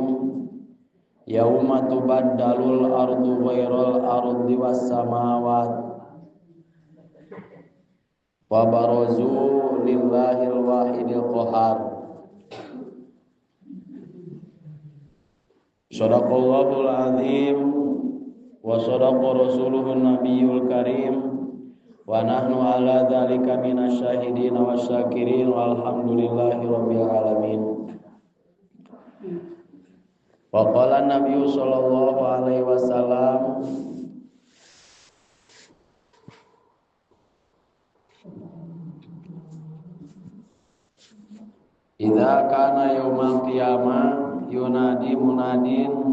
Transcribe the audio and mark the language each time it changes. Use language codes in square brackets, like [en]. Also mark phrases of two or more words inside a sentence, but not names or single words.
[ar] يوم تبدل الأرض غير الأرض والسماوات وبرزوا لله الواحد القهار. صدق الله العظيم وصدق رسوله النبي الكريم ونحن على ذلك من الشاهدين والشاكرين والحمد لله رب العالمين. وقال النبي صلى الله عليه وسلم إذا كان يوم القيامة ينادي مناد